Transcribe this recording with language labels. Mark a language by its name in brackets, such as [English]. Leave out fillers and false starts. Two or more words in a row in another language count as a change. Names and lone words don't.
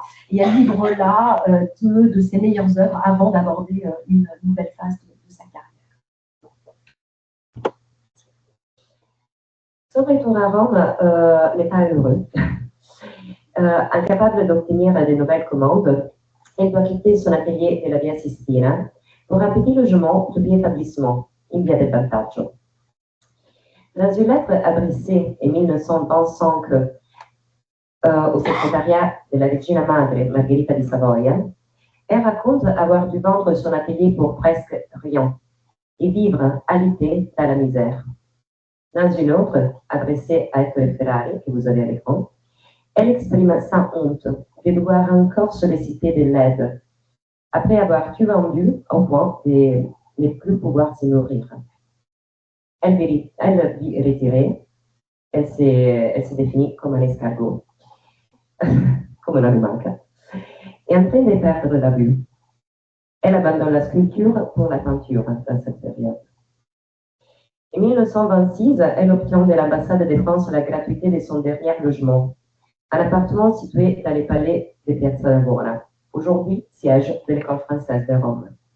[French] Et elle livre là deux de ses meilleures œuvres avant d'aborder une nouvelle phase de sa carrière. Son retour à Rome n'est pas heureux. Incapable d'obtenir de nouvelles commandes, elle doit quitter son atelier de la Via Sistina pour un petit logement de établissement, in via del Vantaggio. Dans une lettre adressée en 1925 au secrétariat de la Regina Madre Margherita di Savoia, elle raconte avoir dû vendre son atelier pour presque rien et vivre alité dans la misère. Dans une autre, adressée à Ettore Ferrari, que vous avez à l'écran, elle exprime sa honte de devoir encore solliciter de l'aide après avoir tout vendu au point de ne plus pouvoir se nourrir. Elle vit retirée, elle se définit comme un escargot, comme [Italian] una lumaca, [French] et en train de perdre la vue. Elle abandonne la sculpture pour la peinture dans cette période. En 1926, elle obtient de l'ambassade de France la gratuité de son dernier logement, un appartement situé dans les palais de Piazza Navona, aujourd'hui siège de l'école française de Rome.